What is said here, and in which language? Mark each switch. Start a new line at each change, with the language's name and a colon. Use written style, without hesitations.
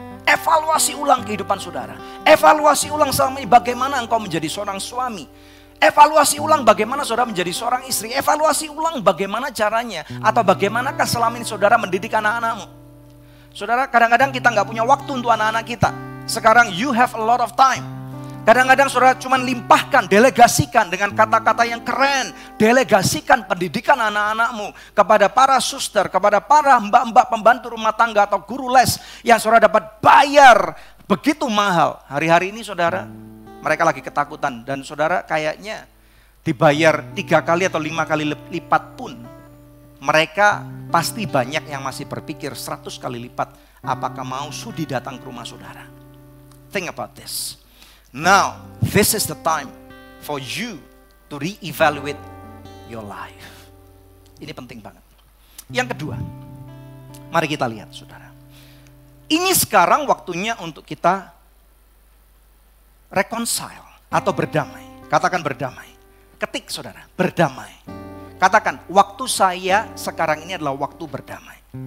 Indonesian: Evaluasi ulang kehidupan saudara. Evaluasi ulang selama ini bagaimana engkau menjadi seorang suami. Evaluasi ulang bagaimana saudara menjadi seorang istri. Evaluasi ulang bagaimana caranya atau bagaimanakah selama ini saudara mendidik anak-anakmu. Saudara, kadang-kadang kita nggak punya waktu untuk anak-anak kita. Sekarang
English: you have a lot of time.
Indonesian: Kadang-kadang saudara cuma limpahkan, delegasikan dengan kata-kata yang keren. Delegasikan pendidikan anak-anakmu kepada para suster, kepada para mbak-mbak pembantu rumah tangga atau guru les yang saudara dapat bayar begitu mahal. Hari-hari ini saudara, mereka lagi ketakutan. Dan saudara kayaknya dibayar 3 kali atau 5 kali lipat pun, mereka pasti banyak yang masih berpikir 100 kali lipat. Apakah mau sudi datang ke rumah saudara?
English: Think about this. Now, this is the time for you to re-evaluate your life.
Indonesian: Ini penting banget. Yang kedua, mari kita lihat saudara. Ini sekarang waktunya untuk kita reconcile atau berdamai. Katakan berdamai. Ketik saudara, berdamai. Katakan, waktu saya sekarang ini adalah waktu berdamai.